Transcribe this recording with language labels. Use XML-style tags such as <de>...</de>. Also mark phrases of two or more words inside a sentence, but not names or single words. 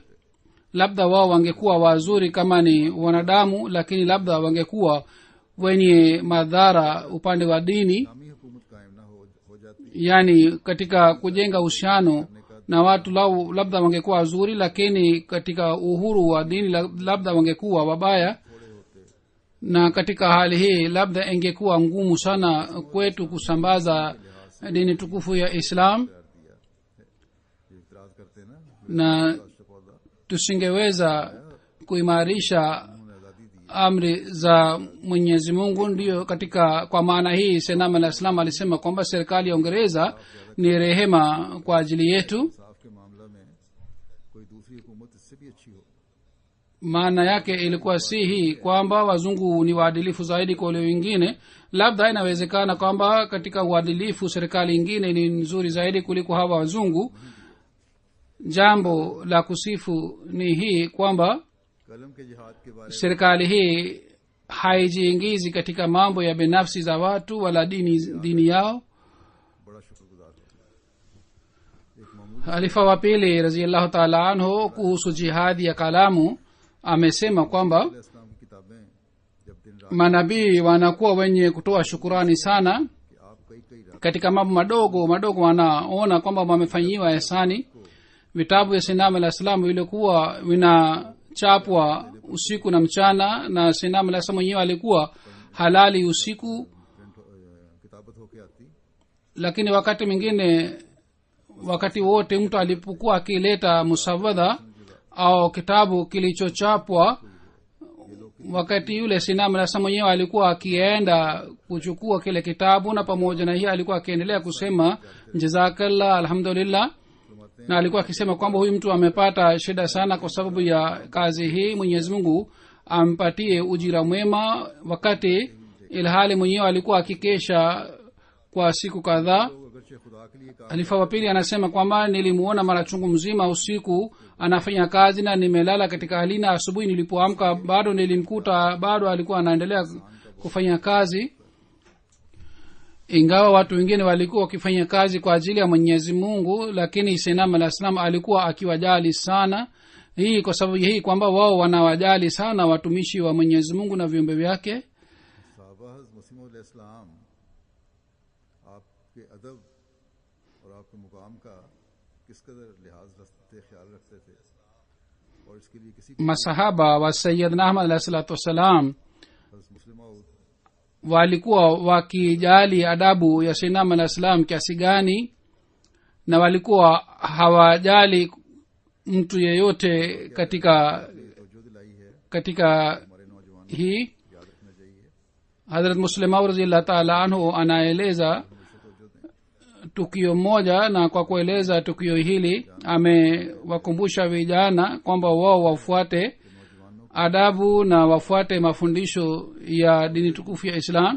<sw>labda wao wangekuwa wazuri kama ni wanadamu, lakini labda wangekuwa wenye madhara upande wa dini.</sw> <ur>اسلامی حکومت قائم نہ ہو جاتی,</ur> <sw>yani katika kujenga uhusiano na watu labda wangekuwa wazuri, lakini katika uhuru wa dini labda wangekuwa wabaya. na katika hali hii labda ingekuwa ngumu sana kwetu kusambaza dini tukufu ya islam,</sw> <ur>یہ اعتراض کرتے نہ</ur> <sw>na tusingeweza kuimarisha amri za mwenyezi mungu. ndiyo katika kwa maana hii senam</sw> <ar>عليه السلام</ar> <sw>alisema kwamba serikali ya uingereza ni rehema kwa ajili yetu.</sw> <ur>انصاف کے معاملہ میں کوئی دوسری حکومت اس سے بھی اچھی ہو.</ur> <sw>maana yake ilikuwa si hii kwamba wazungu ni waadilifu zaidi kwa wale wengine. labda inawezekana kwamba katika uadilifu serikali ingine ni nzuri zaidi kuliko hawa wazungu. jambo la kusifu ni hii kwamba</sw> <ur>قلم کے جہاد کے بارے</ur> <sw>serikali hii haijiingizi katika mambo ya binafsi za watu wala dini yao.</sw> <ur>میں بڑا شکرگزار ہوں. ایک معمولی</ur> <sw>halifa wa pili</sw> <ar>رضي الله تعالى عنه</ar> <sw>kuhusu jihadi ya kalamu amesema kwamba</sw> <ur>اسلام کی کتابیں جب دن رات</ur> <sw>manabii wanakuwa wenye kutoa shukurani sana</sw> <ur>کہ آپ کئی کئی رات</ur> <sw>katika mambo madogo madogo, wanaona kwamba wamefanyiwa ihsani. vitabu vya sinam</sw> <ar>عليه السلام</ar> <sw>vilikuwa vinachapwa usiku na mchana, na sinam</sw> <ar>عليه السلام</ar> <sw>mwenyewe alikuwa halali usiku,</sw> <ur>کتابت ہوکے آتی,</ur> <sw>lakini wakati mwingine wakati wote mtu alipokuwa akileta musawadha au kitabu kilichochapwa, wakati yule sinam</sw> <ar>عليه السلام</ar> <sw>mwenyewe alikuwa akienda kuchukua kile kitabu, na pamoja na hiyo alikuwa akiendelea kusema</sw> <ar>جزاك الله، الحمد لله,</ar> <sw>na alikuwa akisema kwamba huyu mtu amepata shida sana kwa sababu ya kazi hii, mwenyezi mungu ampatie ujira mwema, wakati ilhali mwenyewe alikuwa akikesha kwa siku kadhaa.</sw> <ur>تو اگرچہ خدا کے لیے کہا</ur> <sw>halifa wa pili anasema kwamba nilimuona mara chungu mzima usiku anafanya kazi na nimelala katika hali, na asubuhi nilipoamka bado nilimkuta bado alikuwa anaendelea kufanya kazi, ingawa watu wengine walikuwa wakifanya kazi kwa ajili ya mwenyezi mungu, lakini senam</sw> <ar>عليه السلام</ar> <sw>alikuwa akiwajali sana. hii kwa sababu hii kwamba wao wanawajali sana watumishi wa mwenyezi mungu na viumbe vyake.</sw> <ur>صحابہ مسیح علیہ السلام آپ کے ادب اور آپ کے مقام کا کس قدر لحاظ رکھتے خیال رکھتے تھے، اور اس کے لیے کسی</ur> <sw>masahaba wa sayyidna ahmad</sw> <ar>عليه الصلاة والسلام</ar> <ur>حضرت مسلم موعود</ur> <sw>walikuwa wakijali adabu ya sinam</sw> <ar>عليه السلام</ar> <sw>kiasi gani, na walikuwa hawajali mtu yeyote katika hii. Hazrat Muslimau</sw> <ar>رضي الله تعالى عنه</ar> <sw>anaeleza tukio moja, na kwa kueleza tukio hili amewakumbusha vijana kwamba wao wafuate adabu na wafuate mafundisho ya dini tukufu ya Islam.</sw>